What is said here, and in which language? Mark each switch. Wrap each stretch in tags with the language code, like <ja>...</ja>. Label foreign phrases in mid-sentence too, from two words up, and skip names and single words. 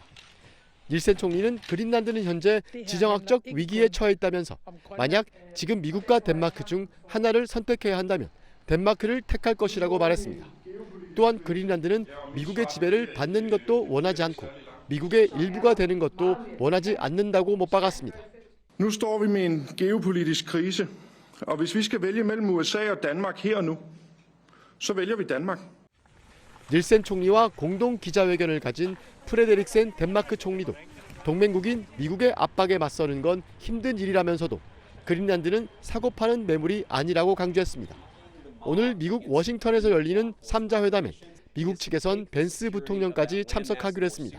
<ko>닐센 총리는 그린란드는 현재 지정학적 위기에 처해 있다면서 만약 지금 미국과 덴마크 중 하나를 선택해야 한다면 덴마크를 택할 것이라고 말했습니다. 또한 그린란드는 미국의 지배를 받는 것도 원하지 않고 미국의 일부가 되는 것도 원하지 않는다고 못 박았습니다.</ko> <da>Nu står vi med en geopolitisk krise, og hvis vi skal vælge mellem USA og Danmark her og nu, så vælger vi Danmark.</da> <ko>닐센 총리와 공동 기자회견을 가진 프레데릭센 덴마크 총리도 동맹국인 미국의 압박에 맞서는 건 힘든 일이라면서도 그린란드는 사고 파는 매물이 아니라고 강조했습니다. 오늘 미국 워싱턴에서 열리는 3자 회담에 미국 측에선 벤스 부통령까지 참석하기로 했습니다.</ko>